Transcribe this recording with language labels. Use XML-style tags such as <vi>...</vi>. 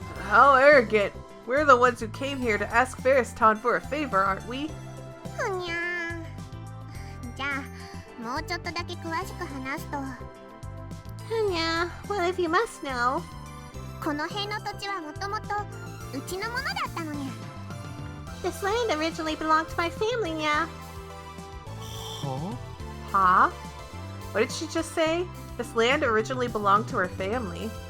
<en>How arrogant. We're the ones who came here to ask Ferris-tan for a favor, aren't we?</en> <ja>ふにゃじゃあもうちょっとだけ詳しく話すと</ja> <en>Yeah, well, if you must know.</en> <ja>この辺の土地はもともとうちのものだったのにゃ</ja> <en>This land originally belonged to my family, yeah. は Huh? What did she just say? This land originally belonged to her family.</en>